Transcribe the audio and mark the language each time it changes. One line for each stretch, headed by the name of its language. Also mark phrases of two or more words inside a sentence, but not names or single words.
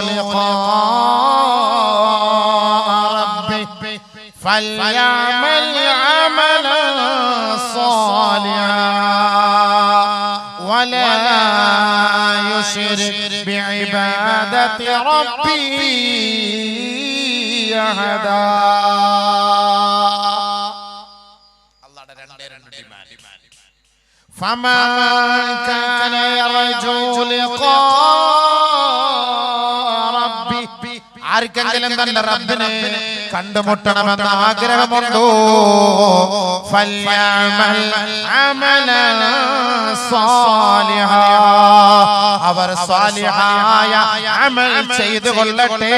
Arabic: لقاء ربه فليعمل عملا صالحا ولا يشرك بعبادة ربه അഹദാ.
Malayalam: അല്ലാഹുവിന്റെ രണ്ട് ഡിമാൻഡ്.
Arabic: فمن كان يرجو لقاء ربه,
Malayalam: ആർക്കെങ്കിലും തന്റെ റബ്ബിനെ കണ്ടുമുട്ടണമെന്ന ആഗ്രഹമുണ്ടോ,
Arabic: فليعمل عملا صالحا,
Malayalam: അവർ സാലിഹായ അമൽ ചെയ്തു കൊള്ളട്ടെ.